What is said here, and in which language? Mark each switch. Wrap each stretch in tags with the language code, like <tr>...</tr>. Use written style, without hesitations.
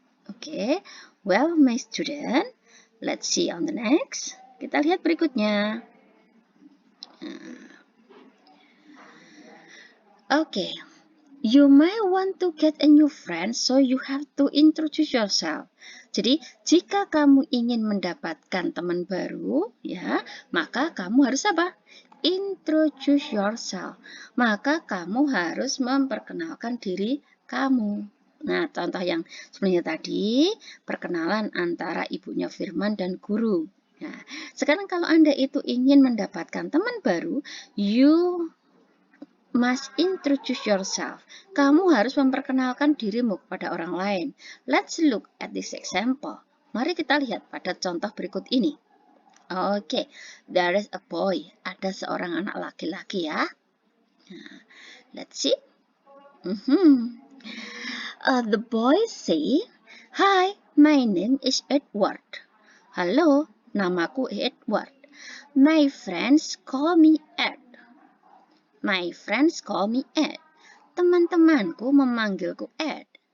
<en>Oke, well, my student, let's see on the next.</en> <id>Kita lihat berikutnya.</id> <en>Okay, you might want to get a new friend, so you have to introduce yourself.</en> <id>Jadi, jika kamu ingin mendapatkan teman baru, ya, maka kamu harus apa?</id> <en>Introduce yourself.</en> <id>Maka kamu harus memperkenalkan diri kamu. Nah, contoh yang sebenarnya tadi, perkenalan antara ibunya Firman dan guru. Nah, sekarang kalau Anda itu ingin mendapatkan teman baru,</id> <en>you must introduce yourself.</en> <id>Kamu harus memperkenalkan dirimu kepada orang lain.</id> <en>Let's look at this example.</en> <id>Mari kita lihat pada contoh berikut ini. Oke,</id> <en>there is a boy.</en> <id>Ada seorang anak laki-laki ya.</id> <en>Nah, let's see. The boy say, "Hi, my name is Edward."</en> <id>Halo, namaku Edward.</id> <en>My friends call me Ed. My friends call me Ed.</en> <id>Teman-temanku memanggilku Ed.</id>